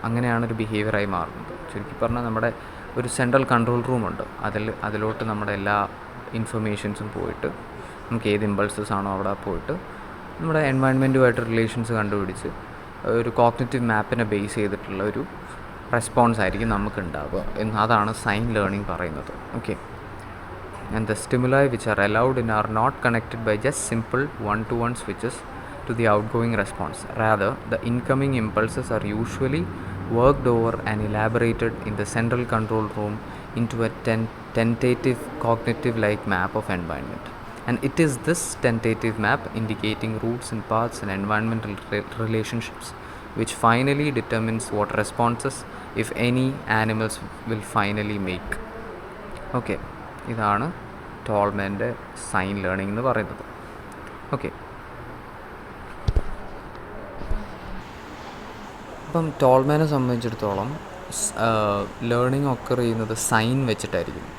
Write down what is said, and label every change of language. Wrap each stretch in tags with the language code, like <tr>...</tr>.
<ml>അങ്ങനെയാണ് ഒരു ബിഹേവിയറായി മാറുന്നത്. ചുരുക്കി പറഞ്ഞാൽ നമ്മുടെ ഒരു സെൻട്രൽ കൺട്രോൾ റൂമുണ്ട്, അതിലോട്ട് നമ്മുടെ എല്ലാ ഇൻഫർമേഷൻസും പോയിട്ട് നമുക്ക് ഏത് ഇമ്പൾസസ് ആണോ അവിടെ പോയിട്ട് നമ്മുടെ എൻവയൺമെൻറ്റുമായിട്ട് റിലേഷൻസ് കണ്ടുപിടിച്ച് ഒരു കോഗ്നിറ്റീവ് മാപ്പിനെ ബേസ് ചെയ്തിട്ടുള്ള ഒരു റെസ്പോൺസ് ആയിരിക്കും നമുക്ക് ഉണ്ടാവുക അതാണ് സൈൻ ലേണിംഗ് പറയുന്നത്.</ml> <en>Okay, and the stimuli which are allowed in are not connected by just simple one-to-one switches to the outgoing response. Rather, the incoming impulses are usually worked over and elaborated in the central control room into a tentative cognitive-like map of environment. And it is this tentative map indicating routes and paths and environmental relationships which finally determines what responses, if any, animals will finally make.</en> <ml>Okay, ഇതാണ് ടോൾമാൻ്റെ sign learning എന്ന് പറയുന്നത്. Okay, അപ്പം ടോൾമാനെ സംബന്ധിച്ചിടത്തോളം learning occur ചെയ്യുന്നത് sign വെച്ചിട്ടായിരിക്കും.</ml>